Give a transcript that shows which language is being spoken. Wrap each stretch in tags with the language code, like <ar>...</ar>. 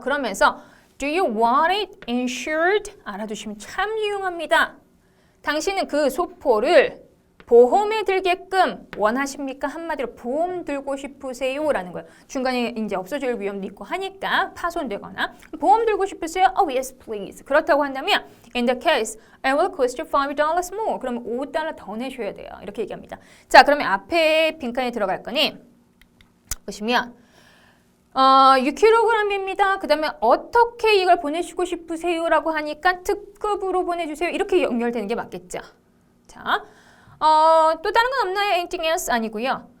<ko>그러면서 do you want it insured? 알아두시면 참 유용합니다. 당신은 그 소포를 보험에 들게끔 원하십니까? 한마디로 보험 들고 싶으세요? 라는 거예요. 중간에 이제 없어질 위험도 있고 하니까 파손되거나 보험 들고 싶으세요?</ko> <en>Oh yes please. 그렇다고 한다면 In the case, I will cost you $5 more.</en> <ko>그러면 $5 더 내셔야 돼요. 이렇게 얘기합니다. 자, 그러면 앞에 빈칸에 들어갈 거니 보시면 6kg입니다. 그 다음에 어떻게 이걸 보내시고 싶으세요? 라고 하니까 특급으로 보내주세요. 이렇게 연결되는 게 맞겠죠. 자, 또 다른 건 없나요? Anything else? 아니고요.</ko>